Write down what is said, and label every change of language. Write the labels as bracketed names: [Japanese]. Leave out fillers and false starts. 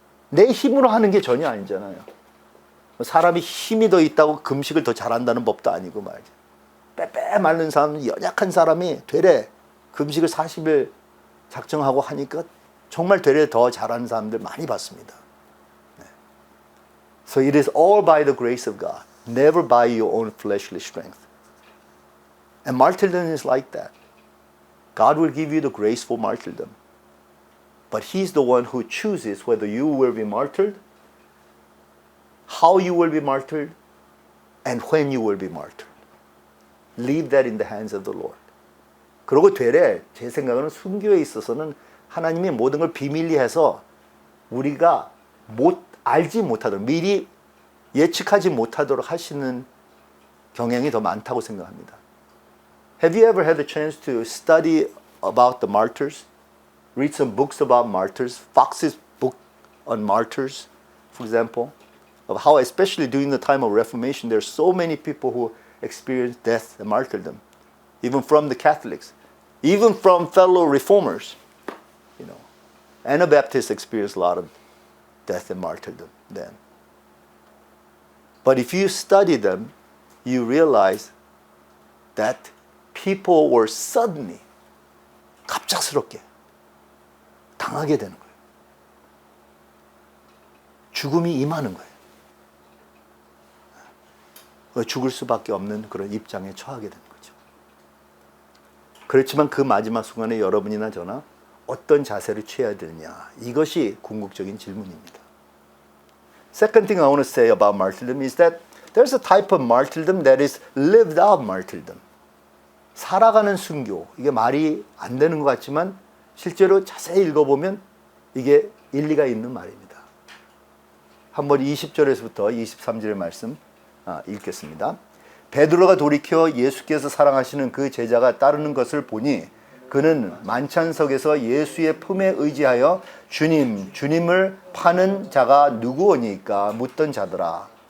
[Korean] 내 힘으로 하는 게 전혀 아니잖아요. 사람이 힘이 더 있다고 금식을 더 잘한다는 법도 아니고 말이죠. 빼빼 마른 사람, 연약한 사람이 되레 금식을 40일 작정하고 하니까 정말 되레 더 잘하는 사람들 많이 봤습니다. [English] So it is all by the grace of God, never by your own fleshly strength. And martyrdom is like that. God will give you the grace for martyrdom. But He's the one who chooses whether you will be martyred, how you will be martyred, and when you will be martyred. Leave that in the hands of the Lord. [Korean] 그러고 되레 제 생각은 순교에 있어서는 하나님이 모든 걸 비밀리 해서 우리가 알지 못하도록 미리 예측하지 못하도록 하시는 경향이 더 많다고 생각합니다. [English] Have you ever had a chance to study about the martyrs? Read some books about martyrs? Fox's book on martyrs, for example, of how especially during the time of Reformation there are so many people who experienced death and martyrdom, even from the Catholics, even from fellow reformers. You know, Anabaptists experienced a lot of death and martyrdom then. But if you study them, you realize that people were suddenly, [Korean] 갑작스럽게 당하게 되는 거예요. 죽음이 임하는 거예요. 죽을 수밖에 없는 그런 입장에 처하게 되는 거죠. 그렇지만 그 마지막 순간에 여러분이나 저나 어떤 자세를 취해야 되느냐, 이것이 궁극적인 질문입니다. [English] Second thing I want to say about martyrdom is that there's a type of martyrdom that is lived out martyrdom. [Korean] 살아가는 순교. 이게 말이 안 되는 것 같지만 실제로 자세히 읽어보면 이게 일리가 있는 말입니다. 한번 20절에서부터 23절의 말씀 읽겠습니다. 베드로가 돌이켜 예수께서 사랑하시는 그 제자가 따르는 것을 보니 그는 만찬석에서 예수의 품에 의지하여 주님을 파는 자가 누구오니까 묻던 자더라.